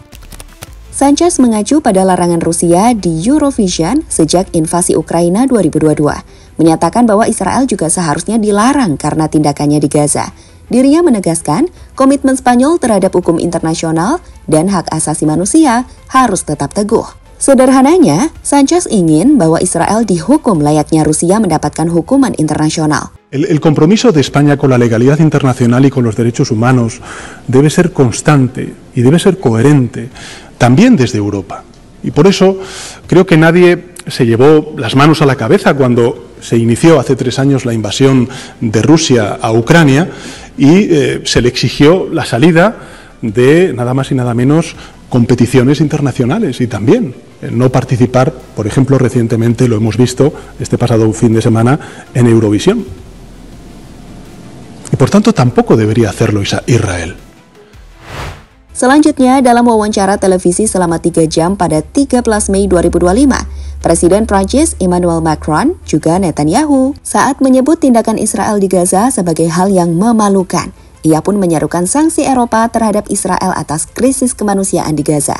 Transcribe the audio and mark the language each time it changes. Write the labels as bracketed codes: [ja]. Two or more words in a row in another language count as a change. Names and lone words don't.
[id] Sánchez mengacu pada larangan Rusia di Eurovision sejak invasi Ukraina 2022, menyatakan bahwa Israel juga seharusnya dilarang karena tindakannya di Gaza. Dirinya menegaskan komitmen Spanyol terhadap hukum internasional dan hak asasi manusia harus tetap teguh. Sederhananya, Sánchez ingin bahwa Israel dihukum layaknya Rusia mendapatkan hukuman internasional. [es] El compromiso de España con la legalidad internacional y con los derechos humanos debe ser constante y debe ser coherente, también desde Europa. Y por eso creo que nadie se llevó las manos a la cabeza cuando se inició hace 3 años la invasión de Rusia a Ucrania y se le exigió la salida de nada más y nada menos competiciones internacionales y también no participar, por ejemplo, recientemente lo hemos visto este pasado fin de semana en Eurovisión. Y por tanto tampoco debería hacerlo Israel. [id] Selanjutnya, dalam wawancara televisi selama 3 jam pada 13 Mei 2025, Presiden Prancis Emmanuel Macron juga Netanyahu saat menyebut tindakan Israel di Gaza sebagai hal yang memalukan. Ia pun menyerukan sanksi Eropa terhadap Israel atas krisis kemanusiaan di Gaza.